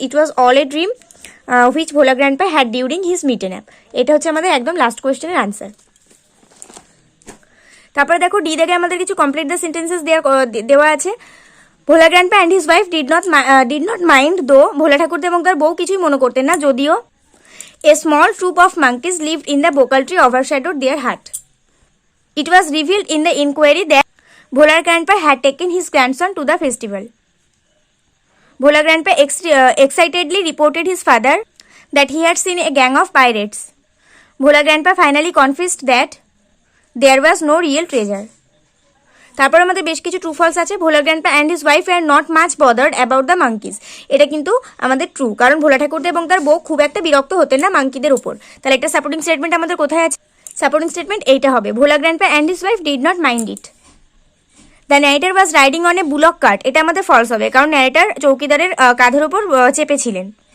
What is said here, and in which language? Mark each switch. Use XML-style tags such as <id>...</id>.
<en>It was all a dream which Bhola Grandpa had during his midday nap.</en> <bn>এটা হচ্ছে আমাদের একদম last কোয়েশ্চেনের answer. তারপরে দেখো ডি দাগে আমাদের কিছু কমপ্লিট দ্য সেন্টেন্সেস দেওয়া আছে।</bn> <en>Bhola grandpa and his wife did not mind though,</en> <bn>ভোলা ঠাকুরদা এবং তার বউ কিছুই মনে করতেন না যদিও</bn> <en>A small troop of monkeys lived in the bokal tree overshadowed their hut. It was revealed in the inquiry that Bhola Grandpa had taken his grandson to the festival. Bhola Grandpa excitedly reported his father that he had seen a gang of pirates. Bhola Grandpa finally confessed that there was no real treasure.</en> <bn>তারপর আমাদের বেশ কিছু true false আছে।</bn> <en>Bhola grandpa and his wife are not much bothered about the monkeys,</en> <bn>এটা কিন্তু আমাদের true, কারণ ভোলা ঠাকুরদা এবং তার বউ খুব একটা বিরক্ত হতেন না মাঙ্কিদের উপর। তাহলে একটা সাপোর্টিং স্টেটমেন্ট আমাদের কোথায় আছে? সাপোর্টিং স্টেটমেন্ট এইটা হবে,</bn> <en>Bhola grandpa and his wife did not mind it. The narrator was riding on a bullock cart,</en> <bn>এটা আমাদের ফলস হবে, কারণ ন্যারেটার চৌকিদারের কাঁধের ওপর চেপেছিলেন।</bn>